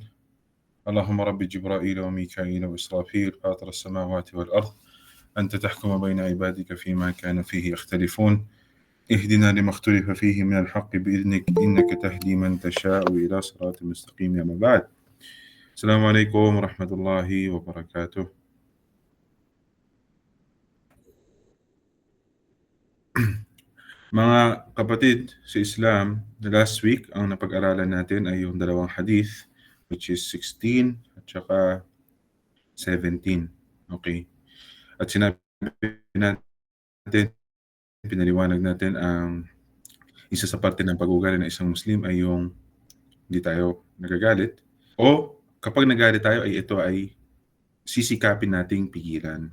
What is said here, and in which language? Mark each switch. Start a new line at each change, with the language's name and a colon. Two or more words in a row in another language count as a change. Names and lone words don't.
Arabic: اللهم رب جبرائيل وميكائيل وإسرافيل فاطر السماوات والأرض أنت تحكم بين عبادك فيما كانوا فيه يختلفون اهدنا لما اختلف فيه من الحق بإذنك إنك تهدي من تشاء إلى صراط مستقيم. أما بعد. السلام عليكم ورحمة الله وبركاته.
Filipino: Mga kapatid sa Islam,
English: last week
Filipino: ang napag-aralan natin ay yung dalawang hadith,
English: which is
Filipino: 16 at saka 17. Okay. At sinabi natin, pinaliwanag natin ang isa sa parte ng pag-uugali ng isang Muslim ay yung hindi tayo nagagalit, o kapag nagalit tayo ay ito ay sisikapin nating pigilan.